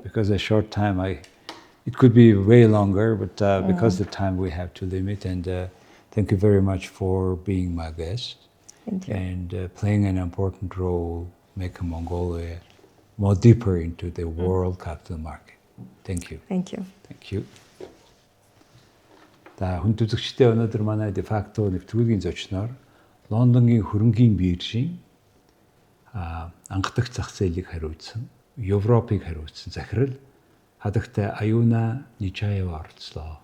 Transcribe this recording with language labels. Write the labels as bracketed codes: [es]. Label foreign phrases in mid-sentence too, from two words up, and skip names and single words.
[en] Because a short time, it could be way longer, but because the time we have to limit. And thank you very much for being my guest. Thank you. And playing an important role, making Mongolia more deeper into the world capital market. Thank you. Thank you. Thank you. [mn] За хүн төзөгчтэй өнөөдөр манай [la] de facto [mn] нэвтрүүлгийн зочноор Лондонгийн Хөрөнгийн биржийн анхдагч зах зээлийг хариуцсан Европыг хариуцсан захирал хадагтай Аюна Ничаева оролцлоо.